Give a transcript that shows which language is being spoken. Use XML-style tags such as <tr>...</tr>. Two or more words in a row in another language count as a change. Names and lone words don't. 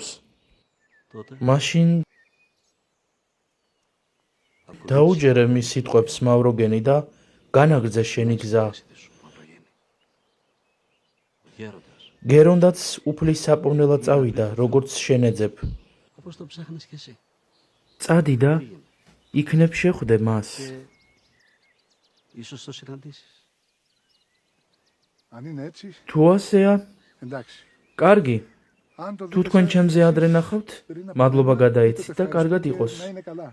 <ka>მაშინ დაუჯერე მის სიტყვებს მავროგენი და განაგრძე შენი გზა. გერონდაც უფლის საპოვნელად წავიდა, როგორც შენეძებ. წადი და იქნებ შეხვდე მას.</ka> <el>Αν είναι έτσι,</el> <ka>თუ ასეა,</ka> <el>εντάξει.</el> <ka>კარგი.</ka> <el>Αν το</el> <ka>თუ</ka> <el>δείτε</el> <ka>თქვენ</ka> <el>σαν</el> <ka>ჩემზე ადრე ნახავთ, მადლობა გადაეცით და კარგად იყოს.</ka> <el>να είναι καλά.</el>